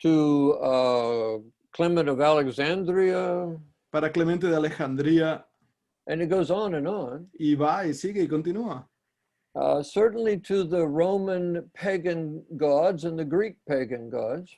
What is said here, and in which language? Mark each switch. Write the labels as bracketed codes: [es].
[en] to Clement of Alexandria, [es] para Clemente de Alejandría, [en] and it goes on and on. [es] y va y sigue y continúa. [en] Certainly to the Roman pagan gods and the Greek pagan gods,